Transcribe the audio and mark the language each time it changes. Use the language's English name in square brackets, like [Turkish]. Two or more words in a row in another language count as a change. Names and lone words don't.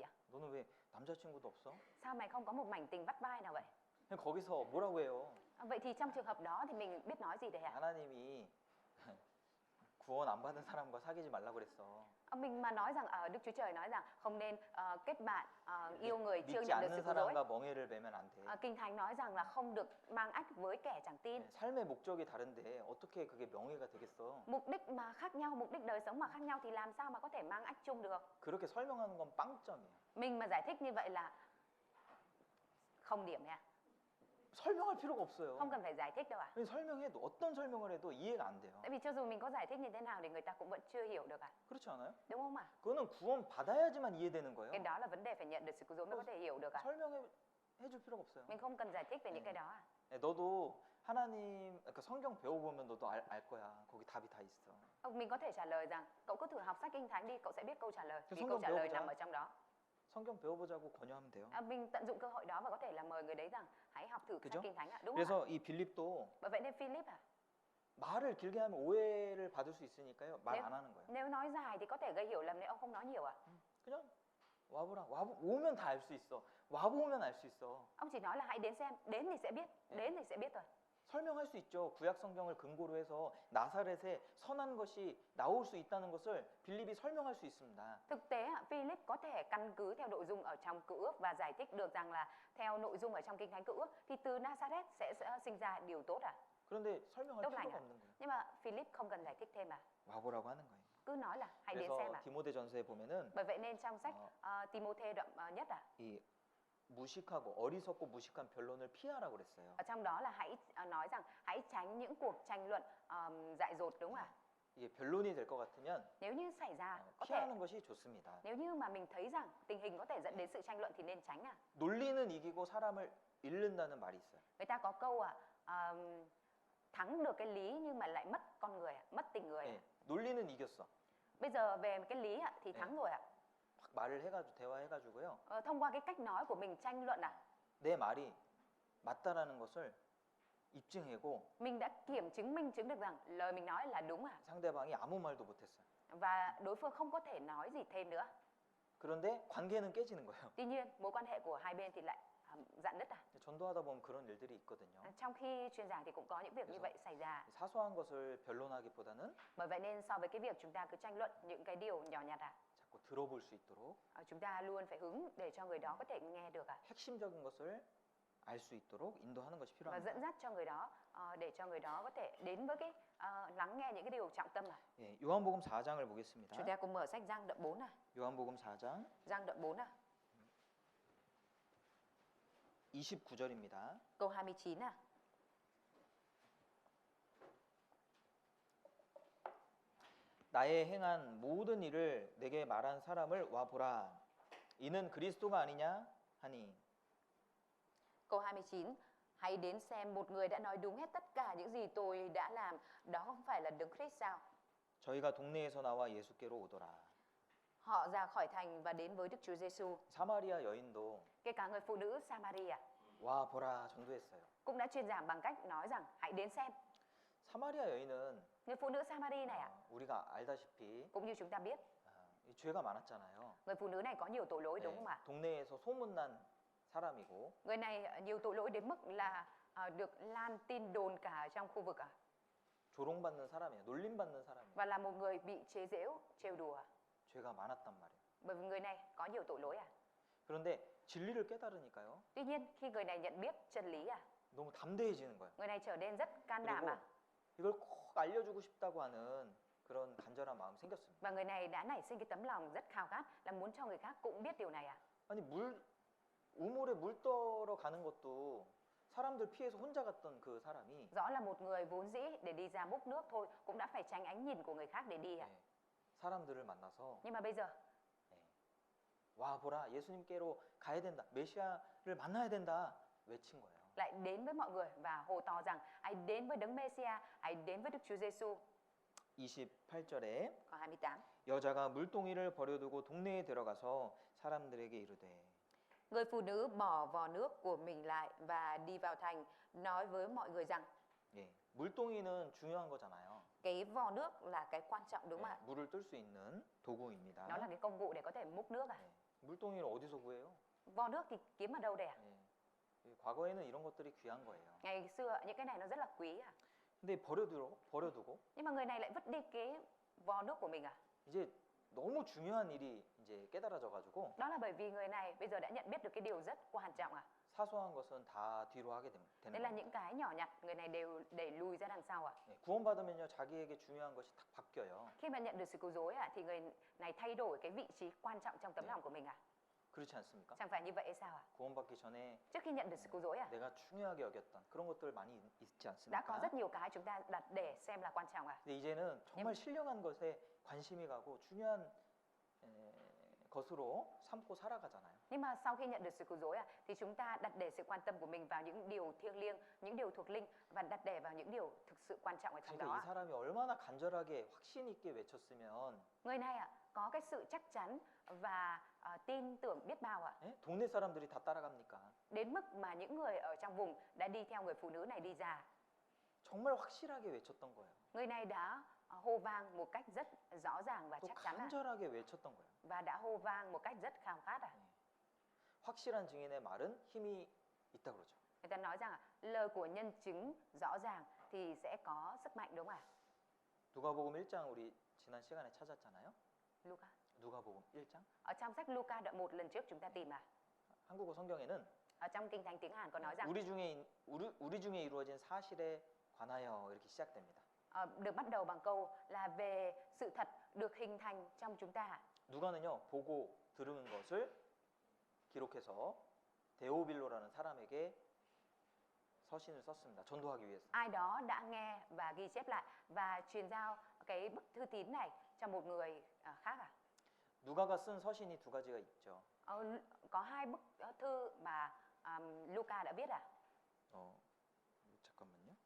[Korean] 너는 왜 남자친구도 없어? [Vietnamese] Sao mày không có một mảnh tình vắt vai nào vậy? [Korean] 그냥 거기서 뭐라고 해요? [Vietnamese] Vậy thì trong trường hợp đó thì mình biết nói gì đây ạ? [Korean] 하나님이 구원 안 받은 사람과 사귀지 말라 그랬어. [Vietnamese] Mình mà nói rằng Đức Chúa Trời nói rằng không nên kết bạn yêu người chưa [Korean] 믿지 [Vietnamese] nhận được [Korean] 않는 [Vietnamese] sự cứu rỗi. [Korean] 사람과 멍해를 매면 안 돼. [Vietnamese] Kinh Thánh nói rằng là không được mang ách với kẻ chẳng tin. [Korean] 삶의 목적이 다른데 어떻게 그게 명예가 되겠어? [Vietnamese] Mục đích mà khác nhau, mục đích đời sống mà khác nhau thì làm sao mà có thể mang ách chung được? [Korean] 그렇게 설명하는 건 빵점이에요. [Vietnamese] Mình mà giải thích như vậy là không điểm nha. [Korean] 설명할 필요가 없어요. [Vietnamese] Không cần phải giải thích đâu ạ. [Korean] 설명해도 어떤 설명을 해도 이해가 안 돼요. [Vietnamese] Tại vì cho dù mình có giải thích như thế nào thì người ta cũng vẫn chưa hiểu được ạ. [Korean] 그렇지 않아요? [Vietnamese] Đúng không ạ? [Korean] 그거는 구원 받아야지만 이해되는 거예요. [Vietnamese] Cái đó là vấn đề phải nhận được sự cứu rỗi mới có thể hiểu được ạ. [Korean] 설명해 줄 필요가 없어요. [Vietnamese] Mình không cần giải thích về những cái đó ạ. [Korean] 너도 하나님 그러니까 성경 배워보면 너도 알 거야. 거기 답이 다 있어. [Vietnamese] Mình có thể trả lời rằng cậu cứ thử học sách Kinh Thánh đi, cậu sẽ biết câu trả lời. Thế Vì [Korean] 성경 [Vietnamese] câu trả lời [Korean] 배워보자. [Vietnamese] nằm ở trong đó. [Korean] 성경 배워보자고 권유하면 돼요. [Vietnamese] Mình tận dụng cơ hội đó và có thể là mời người đấy rằng hãy học thử sách [Korean] 그죠? [Vietnamese] Kinh Thánh ạ. Đúng không ạ? [Korean] 그래서 이 빌립도 [Vietnamese] Bởi vậy nên Philip ạ, [Korean] 말을 길게 하면 오해를 받을 수 있으니까요. 말 안 하는 거예요. [Vietnamese] nếu nói dài thì có thể gây hiểu lầm nếu ông không nói nhiều ạ. [Korean] 그냥 와보라. 오면 다 알 수 있어. 와보면 알 수 있어. [Vietnamese] Ông chỉ nói là hãy đến xem, đến thì sẽ biết, đến thì sẽ biết thôi. [Korean] 설명할 수 있죠. 구약 성경을 근거로 해서 나사렛에 선한 것이 나올 수 있다는 것을 빌립이 설명할 수 있습니다. [Vietnamese] Thực tế ạ, Philip có thể căn cứ theo nội dung ở trong Cựu Ước và giải thích được rằng là theo nội dung ở trong Kinh Thánh Cựu Ước thì từ Nazareth sẽ sinh ra điều tốt ạ. [Korean] 그런데 설명할 [Vietnamese] Tốt lành [Korean] 필요가 [Vietnamese] ạ. [Korean] 없는 거예요. [Vietnamese] Nhưng mà Philip không cần giải thích thêm ạ. [Korean] 와보라고 하는 거예요. [Vietnamese] Cứ nói là hãy đến xem [Korean] 그래서 [Vietnamese] ạ. [Korean] 디모데전서에 보면은 [Vietnamese] Bởi vậy nên trong sách Timôthê đoạn nhất ạ, [Korean] 이 무식하고 어리석고 무식한 변론을 피하라고 그랬어요. [Vietnamese] ở trong đó là hãy nói rằng hãy tránh những cuộc tranh luận dại dột, đúng không ạ? [Korean] 이게 변론이 될 것 같으면 [Vietnamese] Nếu như xảy ra có thể, [Korean] 피하는 것이 좋습니다. [Vietnamese] nếu như mà mình thấy rằng tình hình có thể dẫn đến sự tranh luận thì nên tránh ạ. [Korean] 논리는 이기고 사람을 잃는다는 말이 있어요. [Vietnamese] Người ta có câu thắng được cái lý nhưng mà lại mất con người, mất tình người. [Korean] 예, 논리는 이겼어. [Vietnamese] Bây giờ về cái lý thì [Korean] 네. [Vietnamese] thắng rồi ạ. [Korean] 막 말을 해가지고 대화해가지고요. [Vietnamese] Thông qua cái cách nói của mình tranh luận [Korean] 내 말이 맞다라는 것을 입증하고 [Vietnamese] mình đã chứng minh được rằng lời mình nói là đúng [Korean] 상대방이 아무 말도 못했어요. [Vietnamese] và đối phương không có thể nói gì thêm nữa. [Korean] 그런데 관계는 깨지는 거예요. [Vietnamese] Tuy nhiên mối quan hệ của hai bên thì lại rạn nứt [Korean] 전도하다 보면 그런 일들이 있거든요. [Vietnamese] Trong khi truyền giảng thì cũng có những việc như vậy xảy ra. [Korean] 사소한 것을 변론하기보다는 [Vietnamese] Bởi vậy nên so với cái việc chúng ta cứ tranh luận những cái điều nhỏ nhặt [Korean] 자꾸 들어볼 수 있도록 [Vietnamese] chúng ta luôn phải hứng để cho người đó có thể nghe được [Korean] 핵심적인 것을 알 수 있도록 인도하는 것이 [Vietnamese] và dẫn [Korean] 필요합니다. [Vietnamese] dắt cho người đó để cho người đó có thể đến với cái lắng nghe những cái điều trọng tâm [Korean] 예, 요한복음 4장을 보겠습니다. [Vietnamese] Chúng ta cùng mở sách Giăng đoạn 4 [Korean] 요한복음 4장 [Vietnamese] Giăng đoạn 4 [Korean] 29절입니다. [Vietnamese] câu 29 [Korean] 나의 행한 모든 일을 내게 말한 사람을 와 보라. 이는 그리스도가 아니냐 하니. [Vietnamese] Câu 29 Hãy đến xem một người đã nói đúng hết tất cả những gì tôi đã làm, đó không phải là Đấng Christ sao? [Korean] 저희가 동네에서 나와 예수께로 오더라. [Vietnamese] Họ ra khỏi thành và đến với Đức Chúa Giêsu. [Korean] 사마리아 여인도 [Vietnamese] Kể cả người phụ nữ Samaria [Korean] 와 보라 전도했어요. [Vietnamese] cũng đã truyền giảng bằng cách nói rằng hãy đến xem. [Korean] 사마리아 여인은 [Vietnamese] Người phụ nữ Samari này [Korean] 우리가 알다시피 [Vietnamese] cũng như chúng ta biết, [Korean] 이 죄가 많았잖아요. [Vietnamese] người phụ nữ này có nhiều tội lỗi đúng [Korean] 네, [Vietnamese] không ạ? [Korean] 동네에서 소문난 사람이고 [Vietnamese] Người này nhiều tội lỗi đến mức là được lan tin đồn cả ở trong khu vực [Korean] 조롱받는 사람이에요. 놀림받는 사람이에요. [Vietnamese] và là một người bị chế giễu, trêu đùa. [Korean] 죄가 많았단 말이에요. [Vietnamese] Bởi vì người này có nhiều tội lỗi [Korean] 그런데 진리를 깨달으니까요. [Vietnamese] Tuy nhiên khi người này nhận biết chân lý [Korean] 너무 담대해지는 거예요. [Vietnamese] người này trở nên rất can đảm [Korean] 그리고 이걸 꼭 알려주고 싶다고 하는 그런 간절한 마음이 생겼습니다. [Vietnamese] và người này đã nảy sinh cái tấm lòng rất khao khát là muốn cho người khác cũng biết điều này [Korean] 아니 우물에 물 떠러 가는 것도 사람들 피해서 혼자 갔던 그 사람이 [Vietnamese] Rõ là một người vốn dĩ để đi ra múc nước thôi cũng đã phải tránh ánh nhìn của người khác để đi [Korean] 네, 사람들을 만나서 [Vietnamese] Nhưng mà bây giờ [Korean] 와 보라 예수님께로 가야 된다. 메시아를 만나야 된다. 외친 거예요. [Vietnamese] lại đến với mọi người và hô to rằng hãy đến với Đấng Mêsia, hãy đến với Đức Chúa Giêsu. [Korean] 28절에 [Vietnamese] Câu 28 [Korean] 여자가 물동이를 버려두고 동네에 들어가서 사람들에게 이르되 [Vietnamese] Người phụ nữ bỏ vò nước của mình lại và đi vào thành nói với mọi người rằng [Korean] 예, 물동이는 중요한 거잖아요. [Vietnamese] cái vò nước là cái quan trọng đúng không ạ? [Korean] 물을 뜰 수 있는 도구입니다. [Vietnamese] Nó là cái công cụ để có thể múc nước [Korean] 물동이를 어디서 구해요? [Vietnamese] Vò nước thì kiếm ở đâu đây [Korean] 예, 과거에는 이런 것들이 귀한 거예요. [Vietnamese] Ngày xưa những cái này nó rất là quý [Korean] 근데 버려두고 [Vietnamese] Nhưng mà người này lại vứt đi cái vò nước của mình [Korean] 이제 너무 중요한 일이 이제 깨달아져가지고 [Vietnamese] Đó là bởi vì người này bây giờ đã nhận biết được cái điều rất quan trọng [Korean] 사소한 것은 다 뒤로 하게 되는 [Vietnamese] Đây là [Korean] 거예요. [Vietnamese] những cái nhỏ nhặt người này đều đẩy lùi ra đằng sau [Korean] 예, 구원받으면요 자기에게 중요한 것이 딱 바뀌어요. [Vietnamese] Khi mà nhận được sự cứu rỗi thì người này thay đổi cái vị trí quan trọng trong tấm [Korean] 네. [Vietnamese] lòng của mình [Korean] 그렇지 않습니까? [Vietnamese] Chẳng phải như vậy hay sao [Korean] 구원받기 전에 [Vietnamese] Trước khi nhận được sự cứu rỗi [Korean] 내가 중요하게 여겼던 그런 것들 많이 있지 [Vietnamese] đã có [Korean] 않습니까? [Vietnamese] rất nhiều cái chúng ta đặt để xem là quan trọng [Korean] 근데 이제는 정말 신령한 것에 관심이 가고 중요한 것으로 삼고 살아가잖아요. [Vietnamese] Nhưng mà sau khi nhận được sự cứu rỗi thì chúng ta đặt để sự quan tâm của mình vào những điều thiêng liêng, những điều thuộc linh và đặt để vào những điều thực sự quan trọng ở trong [Korean] 그러니까 이 [Vietnamese] đó. [Korean] 사람이 얼마나 간절하게 확신 있게 외쳤으면 [Vietnamese] Người này có cái sự chắc chắn và tin tưởng biết bao [Korean] 예? 동네 사람들이 다 따라갑니까? [Vietnamese] đến mức mà những người ở trong vùng đã đi theo người phụ nữ này đi ra. [Korean] 정말 확실하게 외쳤던 거예요. [Vietnamese] Người này đã hô vang một cách rất rõ ràng và [Korean] 또 [Vietnamese] chắc chắn [Korean] 간절하게 외쳤던 거예요. [Vietnamese] và đã hô vang một cách rất khao khát [Korean] 확실한 증인의 말은 힘이 있다 그러죠. [Vietnamese] Người ta nói rằng lời của nhân chứng rõ ràng thì sẽ có sức mạnh đúng không ạ? [Korean] 누가복음 1장 우리 지난 시간에 찾았잖아요. Luca. 누가복음 1장. [Vietnamese] Ở trong sách Luca đoạn 1 lần trước chúng ta tìm [Korean] 한국어 성경에는 [Vietnamese] ở trong kinh thánh tiếng Hàn có nói rằng [Korean] 우리 중에 이루어진 사실에 관하여 이렇게 시작됩니다. [Vietnamese] được bắt đầu bằng câu là về sự thật được hình thành trong chúng ta. [Korean] 누가는요 보고 들은 것을 기록해서 데오빌로라는 사람에게 서신을 썼습니다. 전도하기 위해서. [Vietnamese] Ai đó đã nghe và ghi chép lại và truyền giao cái bức thư tín này cho một người khác [Korean] 누가가 쓴 서신이 두 가지가 있죠. [Vietnamese] Có hai bức thư mà Luca đã viết [Korean] 잠깐만요.